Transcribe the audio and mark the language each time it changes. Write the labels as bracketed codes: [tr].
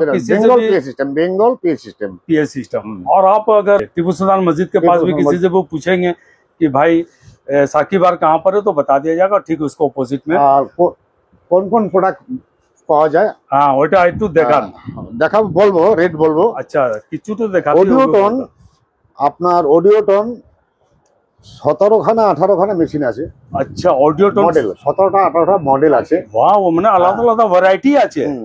[bn] Bengal PA system, Bengal PA system. [hi] PA system. और आप अगर टीपू सुल्तान मस्जिद के पास भी किसी से वो पूछेंगे कि भाई साकीबार कहाँ पर है तो बता दिया जाएगा, ठीक उसको ऑपोजिट में। [bn] আর কোন কোন প্রোডাক্ট পাওয়া যায় हाँ ওটা একটু দেখান। দেখাবো, বলবো, রেট বলবো। আচ্ছা কিছু তো দেখা। অডিওটন, আপনার অডিওটন 17খানা 18খানা মেশিন আছে। আচ্ছা অডিওটন মডেল 17টা 18টা মডেল আছে। [hi] वाह वो [bn] মানে আলাদা আলাদা ভ্যারাইটি আছে।